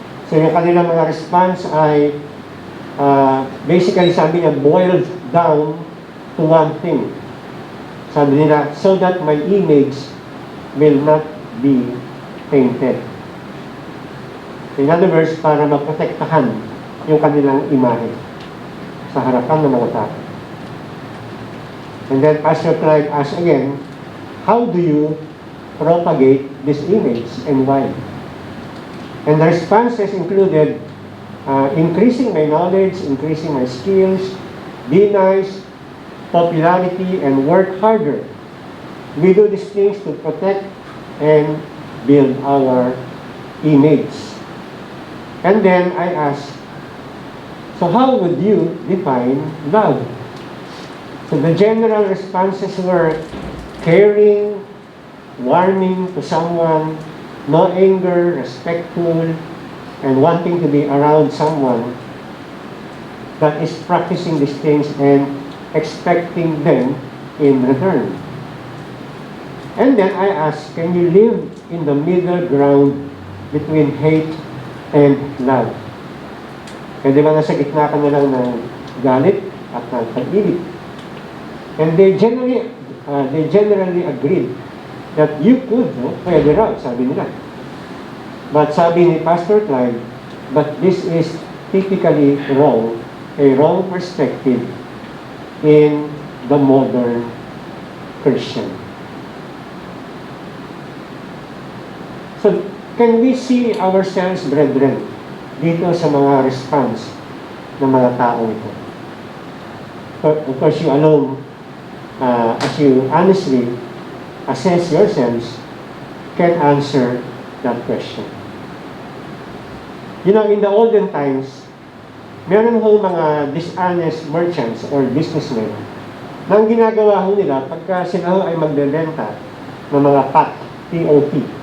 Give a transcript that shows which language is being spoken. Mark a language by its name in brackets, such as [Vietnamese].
[English] So, yung kanilang mga response ay, basically, sabi niya, boiled down to one thing. Sabi nila, so that my image will not be tainted. [Filipino] In other words, para maprotektahan yung kanilang imahe sa harapan ng mga tao. [English] And then Pastor Clyde asked again, how do you propagate this image and why? And the responses included increasing my knowledge, increasing my skills, be nice, popularity, and work harder. We do these things to protect and build our image. And then I asked, so how would you define love? So the general responses were caring, warming to someone, no anger, respectful, and wanting to be around someone that is practicing these things and expecting them in return. And then I asked, can you live in the middle ground between hate and love? [Filipino] Pwede ba nasa gitna ka na lang ng galit at ng pag-ibig? [English] And they generally agreed that you could, pwede raw, sabi nila. But sabi ni Pastor Clyde, but this is typically wrong, a wrong perspective in the modern Christian. [Filipino] So, can we see ourselves, brethren, dito sa mga response ng mga tao ito? [English] Of course, you alone, as you honestly assess yourselves, can answer that question. [Filipino] You know, in the olden times, meron ho mga dishonest merchants or businessmen na ang ginagawa ho nila pagka sila ho ay magbebenta ng mga pot, P-O-P.